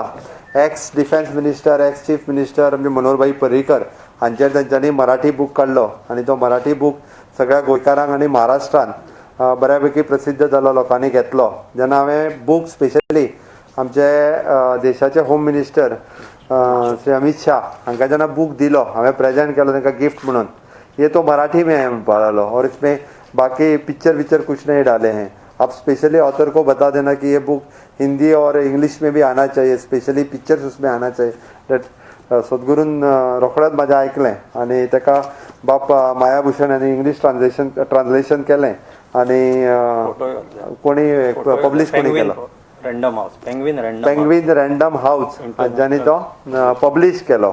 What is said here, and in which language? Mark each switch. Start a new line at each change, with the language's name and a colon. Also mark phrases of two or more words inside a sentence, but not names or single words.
English: Ex Defence Minister, Ex Chief Minister
Konkani: आमचे मनोहरभाई पर्रीकर हांचेर तांच्यांनी मराठी बूक काडलो आनी तो मराठी बूक सगळ्या गोंयकारांक आनी महाराष्ट्रान बऱ्यापैकी प्रसिद्ध जालो, लोकांनी घेतलो. जेन्ना हांवें बूक स्पेशली आमचे देशाचे
English: Home Minister
Konkani: श्री अमित शाह हांकां जेन्ना बूक दिलो, हांवें प्रेजेंट केलो तांकां गिफ्ट म्हणून.
Hindi: ये तो मराठी में है
Konkani: म्हणपा लागलो
Hindi: और इसमें बाकी पिक्चर कुछ नहीं डाले हैं. आप स्पेशली ऑथर को बता देना कि ये बुक हिंदी और इंग्लिश में भी आना चाहिए, स्पेशली पिक्चर्स उसमें आना चाहिए.
Konkani: दॅट सद्गुरून रोखडेंच म्हाजें आयकलें आनी ताका बाप मायाभूषण आनी
English: English translation
Konkani: केलें आनी कोणी पब्लीश कोणी केलो पेंग्वीन रँडम हाऊस हांच्यांनी तो पब्लीश केलो.